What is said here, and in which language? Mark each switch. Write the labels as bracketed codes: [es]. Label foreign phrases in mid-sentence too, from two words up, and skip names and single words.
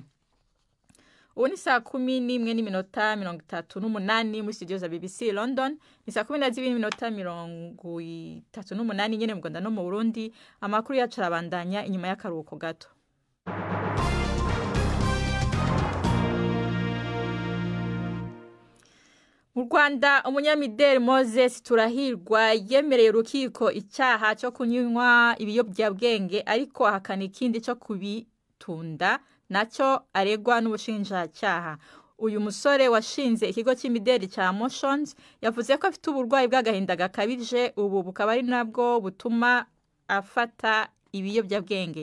[rn] Ubu ni saa 11:38 muri studio za BBC London, ni saa 12:38 nyene mu Rwanda no mu Burundi. Amakuru yacu arabandanya inyuma y'akaruhuko gato. [rw] Mu Rwanda umunyamideli Moses Turahirwa yemereye urukiko icyaha cyo kunywa ibiyobyabwenge, ariko ahakana ikindi cyo kubitunda nacyo aregwa n'ubushinjacyaha. Uyu musore washinze ikigo cy'imideli cya Motions yavuze ko afite uburwayi bw'agahinda gakabije, ubu bukaba ari nabwo butuma afata ibiyobyabwenge.